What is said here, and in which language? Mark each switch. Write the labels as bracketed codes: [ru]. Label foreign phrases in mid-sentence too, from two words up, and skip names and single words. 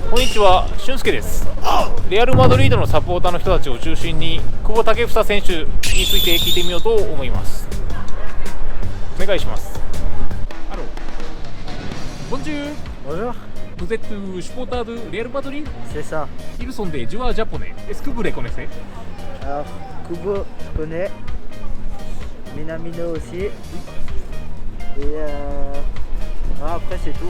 [ja] ちは、俊介です。レアル・マドリードのサポーターの人たちを中心に久保建英選手について聞いてみようと思います。お願いします。Allô. [fr] Bonjour. Bonjour, Vous êtes supporter de Real Madrid? c'est ça. Ils sont des joueurs japonais. Est-ce que vous les connaissez? Alors, Kubo, je connais. Minamino aussi. Et après, c'est tout.